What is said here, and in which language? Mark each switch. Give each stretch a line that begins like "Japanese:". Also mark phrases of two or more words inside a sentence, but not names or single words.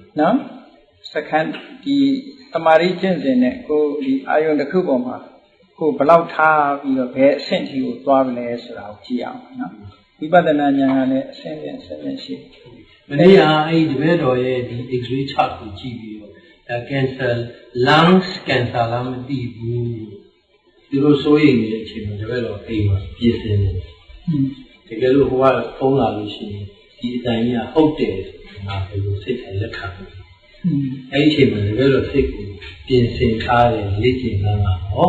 Burmese: နော်စခန်းဒီတမာရီကျင့်စဉ်နဲ့ကိုဒီအာယုံတစ်ခုပေါ်မှာကိုဘလောက်ထားပြီးတော့ဘယ်အဆင့်ထိကိုသွားမလဲဆိုတာကိုကြည့်အောင်နော်ဝိပဿနာဉာဏ်ကလည်းအဆင့်ရှိ မနေ့ကအဲ့ဒီတပည့်တော်ရဲ့ဒီ
English: X-ray chart
Burmese: ကိုကြည့်ပြီးတော့
English: cancer lungs cancer
Burmese: လားမသိဘူးသူတို့စိုးရိမ်နေတဲ့အချိန်မှာတပည့်တော်အိမ်မှာပြင်ဆင်နေတကယ်လို့ဟိုကဖုန်းလာလို့ရှိရင်ဒီအတိုင်းကြီးကဟုတ်တယ်ငါဘယ်လိုစိတ်ထိုင်လက်ခံလဲအဲ့ဒီအချိန်မှာတပည့်တော်စိတ်ကိုပြင်ဆင်ထားတယ်လေ့ကျင့်တာကဟော